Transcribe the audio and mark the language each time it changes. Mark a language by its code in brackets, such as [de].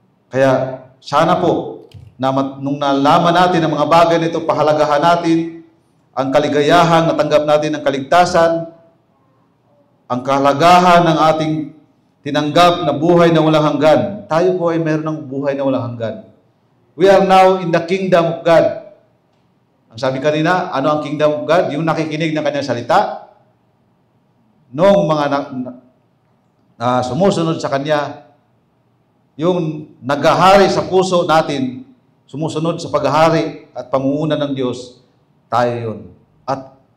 [tl] Kaya sana po, nung nalaman natin ang mga bagay nito, pahalagahan natin ang kaligayahan, natanggap natin ang kaligtasan, ang kahalagahan ng ating tinanggap na buhay na walang hanggan. Tayo po ay meron ng buhay na walang hanggan. [en] We are now in the kingdom of God. [tl] Ang sabi kanina, ano ang [en] kingdom of God? [tl] Yung nakikinig ng kanyang salita, noong mga sumusunod sa Kanya, yung naghahari sa puso natin, sumusunod sa paghahari at pangunguna ng Diyos, tayo yun. At